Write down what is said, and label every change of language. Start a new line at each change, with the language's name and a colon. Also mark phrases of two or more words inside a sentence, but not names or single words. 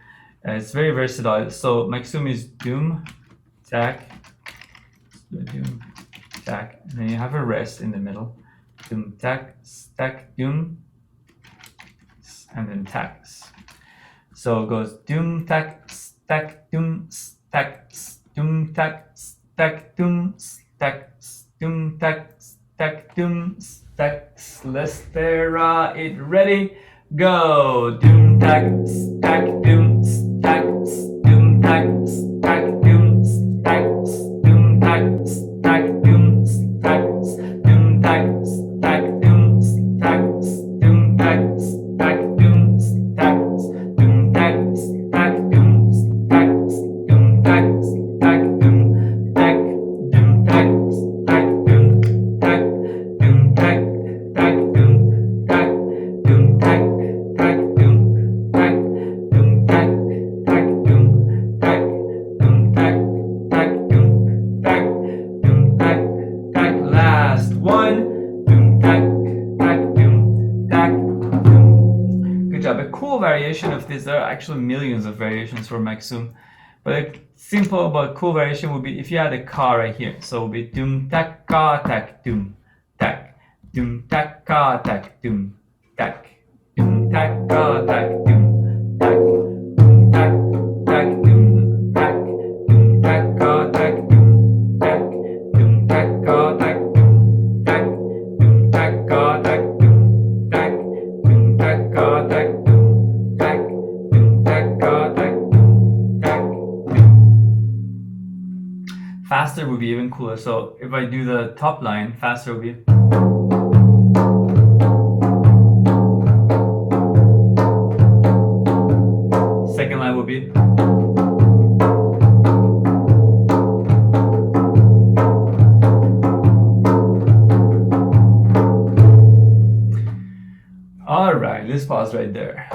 English: It's very versatile. So Maksum is doom, tak, doom, tak, and then you have a rest in the middle. Doom, tak, stack, doom, and then tax. So it goes doom, tak, stack, doom, stack, doom, tak, stack, doom, stack, doom, tak, stack, doom, stack. Let's it ready, go. Doom, tak, stack, doom, stack, doom, tak, stack, doom, stack, doom, tak, stack, doom, stack, doom, tak, stack, doom, stack, doom, tak, stack, doom, stack, doom, tak, stack, doom, stack, doom, tak, stack, doom, tak, doom, tak, stack, doom, tak, doom, tak, tak, doom, tak, doom, tak, tak, doom, tak, doom, tak, tak, doom, tak, doom, tak, tak, doom, tak, doom, tak, tak. Last one. Doom, tak, tak, doom, tak, doom. Good job. A cool variation of this. There are actually millions of variations for Maksum, but a simple but cool variation would be if you had a ka right here. So it would be doom, tak, ka, tak, doom, tak. Doom, tak, ka, tak, doom, tak. Doom, tak, ka, tak, doom, tak. Doom, tak, tak, doom, tak. Doom, tak, ka, tak, doom, tak. Doom, tak, ka, tak, doom, tak. Doom, tak, ka, tak, doom, tak. Doom, tak, ka, tak, doom, tak. Doom, tak, ka, tak, doom, tak. Faster would be even cooler. So if I do the top line, faster would be. Second line will be. All right, let's pause right there.